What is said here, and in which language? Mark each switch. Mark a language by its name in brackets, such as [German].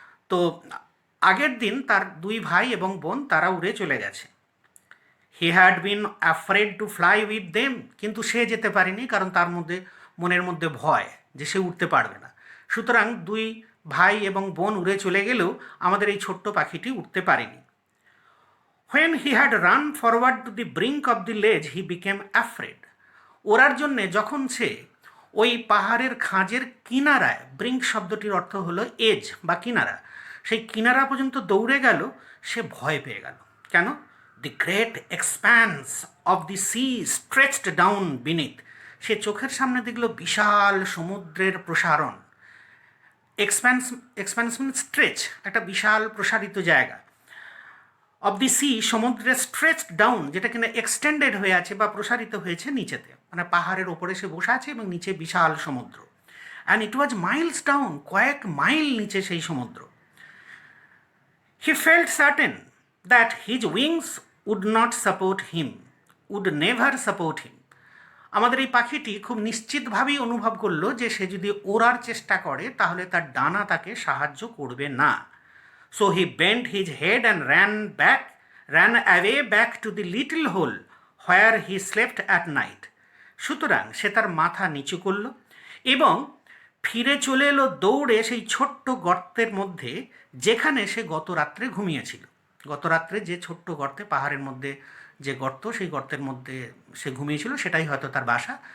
[Bangla] তো আগের দিন তার দুই ভাই এবং বোন তারা উড়ে চলে গেছে। [English] he had been afraid to fly with them, [Bangla] কিন্তু সে যেতে পারেনি, কারণ তার মনের মধ্যে ভয় যে সে উঠতে পারবে না। সুতরাং দুই ভাই এবং বোন উড়ে চলে গেলেও আমাদের এই ছোট্ট পাখিটি উঠতে পারেনি। [English] When he had run forward to the brink of the ledge, he became afraid. [Bangla] ওড়ার জন্যে যখন সে ওই পাহাড়ের খাঁজের কিনারায়, ব্রিঙ্ক শব্দটির অর্থ হলো এজ বা কিনারা, সেই কিনারা পর্যন্ত দৌড়ে গেল, সে ভয় পেয়ে গেল। কেন? [English] The great expanse of the sea stretched down beneath. [Bangla] সে চোখের সামনে দেখল বিশাল সমুদ্রের প্রসারণ। এক্সপ্যান্স মানে স্ট্রেচ, একটা বিশাল প্রসারিত জায়গা। [English] of the sea, [Bangla] সমুদ্রের স্ট্রেচড ডাউন, যেটা কিনা এক্সটেন্ডেড হয়ে আছে বা প্রসারিত হয়েছে নিচেতে, মানে পাহাড়ের ওপরে সে বসে আছে এবং নিচে বিশাল সমুদ্র। [English] and it was miles down, [Bangla] কয়েক মাইল নিচে সেই সমুদ্র। [English] He felt certain that his wings would not support him, would never support him. [Bangla] আমাদের এই পাখিটি খুব নিশ্চিতভাবেই অনুভব করলো যে সে যদি ওড়ার চেষ্টা করে তাহলে তার ডানা তাকে সাহায্য করবে না। [English] So he bent his head and ran away back to the little hole where he slept at night. [Bangla] সুতরাং সে তার মাথা নিচু করল এবং ফিরে চলে এলো দৌড়ে সেই ছোট্ট গর্তের মধ্যে, যেখানে সে গত রাত্রে ঘুমিয়েছিল। গত রাত্রে যে ছোট্ট গর্তে পাহাড়ের মধ্যে যে গর্ত, সেই গর্তের মধ্যে সে ঘুমিয়েছিল, সেটাই হয়তো তার বাসা।